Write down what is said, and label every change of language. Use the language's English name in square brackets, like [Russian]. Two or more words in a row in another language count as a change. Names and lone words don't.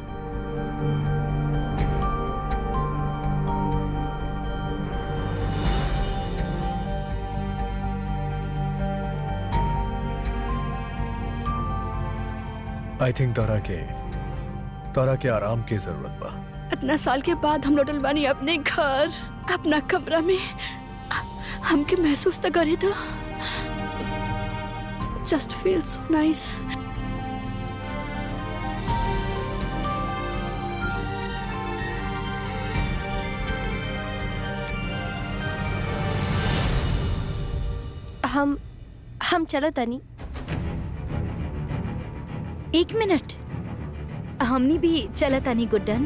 [English] I think [Bhojpuri] तारा के आराम की जरूरत बा। इतना साल के बाद हम लौटल बानी अपने घर, अपना कमरा में। हमके महसूस तो करे था, [English] just feel so nice. [Bhojpuri] हम चलत तनी। एक मिनट, हमनी भी चलत आनी गुड्डन।